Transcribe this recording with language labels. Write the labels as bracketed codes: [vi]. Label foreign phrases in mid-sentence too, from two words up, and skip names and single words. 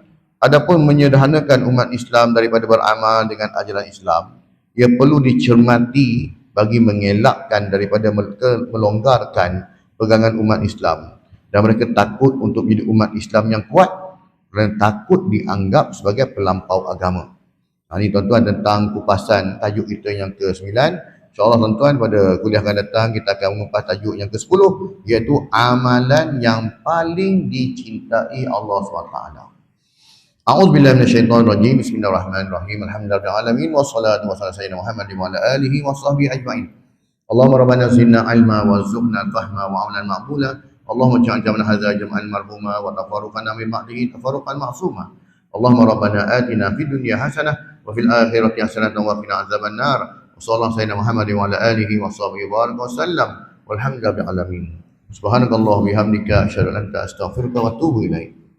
[ms] Adapun menyederhanakan umat Islam daripada beramal dengan ajaran Islam, ia perlu dicermati bagi mengelakkan daripada melonggarkan pegangan umat Islam, dan mereka takut untuk menjadi umat Islam yang kuat kerana takut dianggap sebagai pelampau agama. Ini tuan-tuan tentang kupasan tajuk kita yang ke-9. InsyaAllah tuan-tuan pada kuliah akan datang kita akan mengupas tajuk yang ke-10, iaitu amalan yang paling dicintai Allah SWT. [ar] أعوذ بالله من الشيطان الرجيم. بسم الله الرحمن الرحيم. الحمد لله رب العالمين والصلاة والسلام على سيدنا محمد وعلى آله وصحبه أجمعين. اللهم ربنا زدنا علما وارزقنا فهما وعملا مقبولا. اللهم اجعل جمعنا هذا جمعا مرحوما وتفرقنا من بعده تفرقا معصوما. اللهم ربنا آتنا في الدنيا حسنة وفي الآخرة حسنة وقنا عذاب النار. وصلى الله سيدنا محمد وعلى آله وصحبه وسلم. والحمد لله رب العالمين. سبحانك اللهم بحمدك أشهد أن لا إله إلا أنت أستغفرك وأتوب إليك.